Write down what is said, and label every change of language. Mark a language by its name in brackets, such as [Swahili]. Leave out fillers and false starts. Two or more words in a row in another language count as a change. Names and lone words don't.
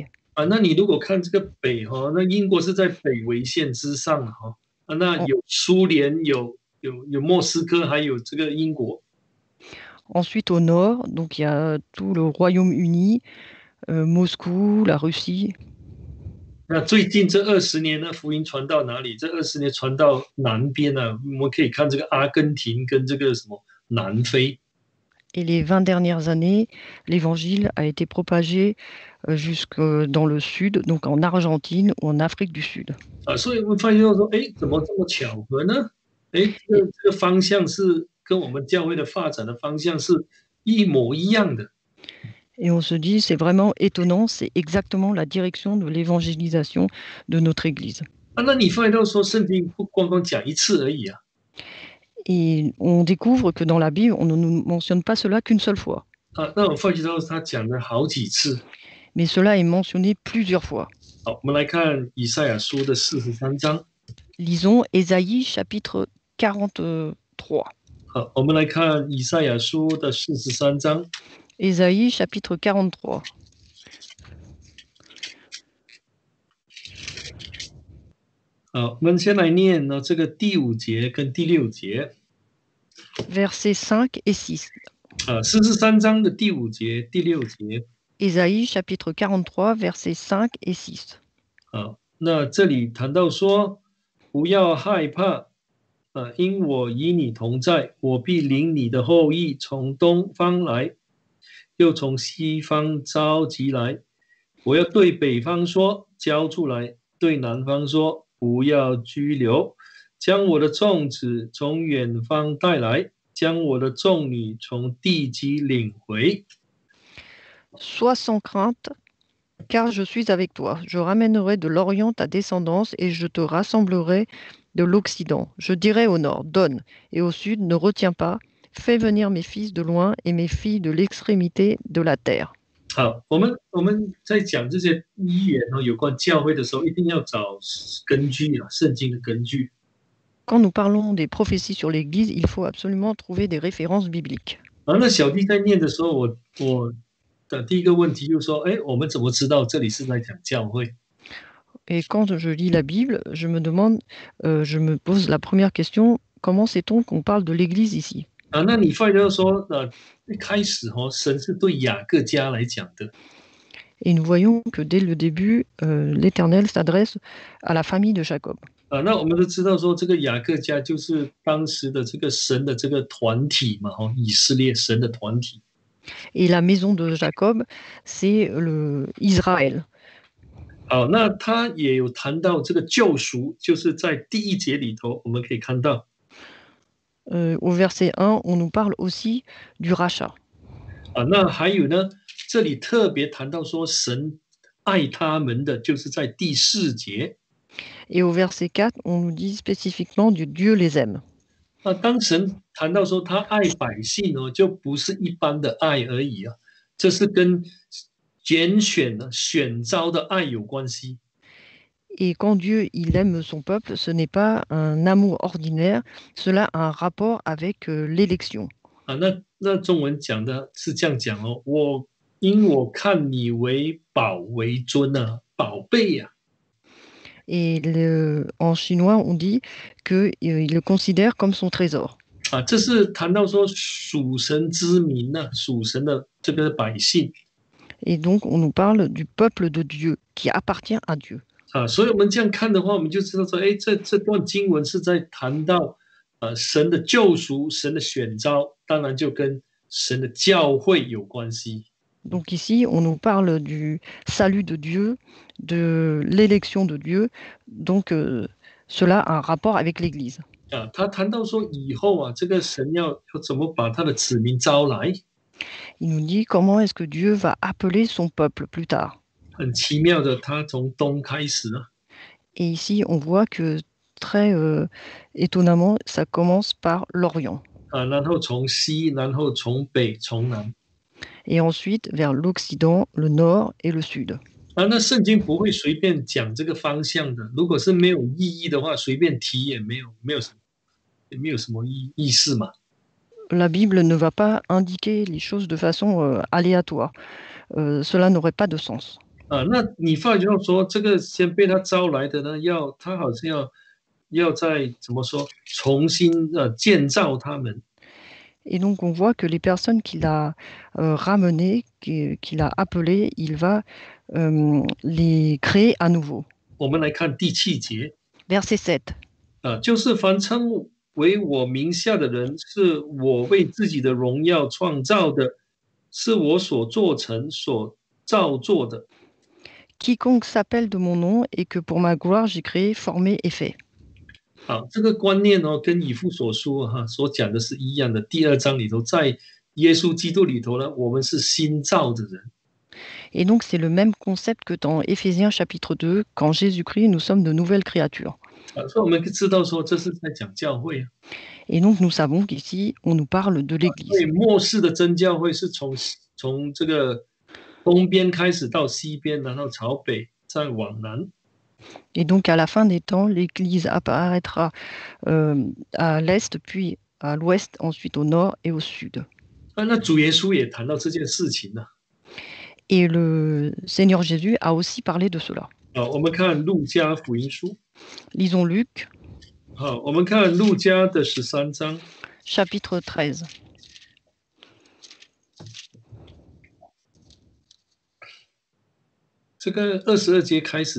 [Chinese] 啊，那你如果看这个北那英国是在北纬线之上那有苏联，有莫斯科，还有这个英国。 [French] Ensuite, au nord, donc il y a tout le Royaume-Uni, Moscou, la Russie. [Chinese] 那最近这20年呢，福音传到哪里？这20年传到南边我们可以看这个阿根廷跟这个什么南非。 [French] Et les 20 dernières années, l'évangile a été propagé jusque dans le sud, donc en Argentine ou en Afrique du Sud. [Chinese] 啊，所以我们发现到说，怎么这么巧合呢？这个方向是跟我们教会的发展的方向是一模一样的。 [French] Et on se dit, c'est vraiment étonnant, c'est exactement la direction de l'évangélisation de notre Église. [Chinese] 啊，那你发现到说，圣经不光光讲一次而已啊。 [French] Et on découvre que dans la Bible, on ne nous mentionne pas cela qu'une seule fois. [Chinese] 啊，那我发觉到他讲了好几次。 [French] Mais cela est mentionné plusieurs fois. [Chinese] 好，我们来看以赛亚书的43章。 [French] Lisons Ésaïe chapitre 43. [Chinese] 好，我们来看以赛亚书的43章。 [French] Ésaïe chapitre 43. [Chinese] 好，我们先来念这个第5节跟第6节。 [French] Versets 5 et 6. [Chinese] 43 章的第5节、第6节。 [French] Ésaïe chapitre 43, versets 5 et 6. [Chinese] 好，那这里谈到说，不要害怕， 因我与你同在，我必领你的后裔从东方来，又从西方召集来。我要对北方说，交出来；对南方说，不要拘留。将我的众子从远方带来，将我的众女从地极领回。 [French] Sois sans crainte, car je suis avec toi. Je ramènerai de l'Orient ta descendance et je te rassemblerai de l'Occident. Je dirai au nord, donne, et au sud, ne retiens pas. Fais venir mes fils de loin et mes filles de l'extrémité de la terre. [Chinese] 好，我们在讲这些预言有关教会的时候，一定要找根据啊，圣经的根据。 [French] Quand nous parlons des prophéties sur l'Église, il faut absolument trouver des références bibliques. [Chinese] 那小弟在念的时候，我的第一个问题就是说，哎，我们怎么知道这里是在讲教会？ [French] Et quand je lis la Bible, je me pose la première question, comment sait-on qu'on parle de l'Église ici? [Chinese] 那你发现说，一开始神是对雅各家来讲的。 [French] Et nous voyons que dès le début, l'Éternel s'adresse à la famille de Jacob. [Chinese] 那我们都知道说，这个雅各家就是当时的这个神的这个团体嘛，以色列神的团体。 [French] Et la maison de Jacob, c'est Israël. [Chinese] 好，那他也有谈到这个救赎，就是在第一节里头，我们可以看到。 [French] Au verset 1, on nous parle aussi du rachat. [Chinese] 那还有呢，这里特别谈到说神爱他们的，就是在第4节。 [French] Et au verset 4, on nous dit spécifiquement du Dieu les aime. [Chinese] 当神谈到说他爱百姓就不是一般的爱而已啊，这是跟拣选选召的爱有关系。 [French] Et quand Dieu il aime son peuple, ce n'est pas un amour ordinaire, cela a un rapport avec l'élection. [Chinese] 那中文讲的是这样讲因我看你为宝为尊啊，宝贝呀。 [French] Et en chinois, on dit qu'il le considère comme son trésor. [Chinese] 这是谈到说属神之民属神的这个百姓。 [French] Et donc, on nous parle du peuple de Dieu, qui appartient à Dieu. [Chinese] 所以我们这样看的话，我们就知道说，哎，这段经文是在谈到神的救赎、神的选召，当然就跟神的教会有关系。 [French] Donc ici, on nous parle du salut de Dieu, de l'élection de Dieu. Donc cela a un rapport avec l'Église. [Chinese] 他谈到说以后这个神要怎么把他的子民招来。 [French] Il nous dit comment est-ce que Dieu va appeler son peuple plus tard. [Chinese] 很奇妙的，他从东开始呢。 [French] Et ici, on voit que très étonnamment, ça commence par l'Orient. [Chinese] 然后从西，然后从北，从南。 [French] Et ensuite vers l'Occident, le Nord et le Sud. [Chinese] 那圣经不会随便讲这个方向的，如果是没有意义的话，随便提也没有什么意思嘛。 [French] La Bible ne va pas indiquer les choses de façon aléatoire. Cela n'aurait pas de sens. [Chinese] 那你发觉到说，这个先被他招来的呢，他好像要再怎么说，重新建造他们。 [French] Et donc, on voit que les personnes qu'il a ramenées, qu'il a appelées, il va les créer à nouveau. [Chinese] 我们来看第7节。 [French] Verset 7. [Chinese] 就是凡称为我名下的人，是我为自己的荣耀创造的，是我所做成、所造作的。 [French] Quiconque s'appelle de mon nom et que pour ma gloire j'ai créé, formé et fait. [Chinese] 好，这个观念跟以弗所书所讲的是一样的。第2章里头，在耶稣基督里头呢，我们是新造的人。 [French] Et donc c'est le même concept que dans Éphésiens chapitre 2, qu'en Jésus-Christ nous sommes de nouvelles créatures. [Chinese] 所以我们知道说这是在讲教会。 [French] Et donc nous savons qu'ici on nous parle de [Chinese] 所 [French] l'Église. [Chinese] 以末世的真教会是从这个东边开始到西边，然后朝北再往南。 [French] Et donc à la fin des temps, l'Église apparaîtra à l'est, puis à l'ouest, ensuite au nord et au sud. [Chinese] 那主耶稣也谈到这件事情呢。 [French] Et le Seigneur Jésus a aussi parlé de cela. [Chinese] 我们看路加福音书。 [French] Lisons Luc. [Chinese] 好，我们看路加的13章。 [French] Chapitre 13. [Chinese] 这个22节开始谈到进窄门的事情。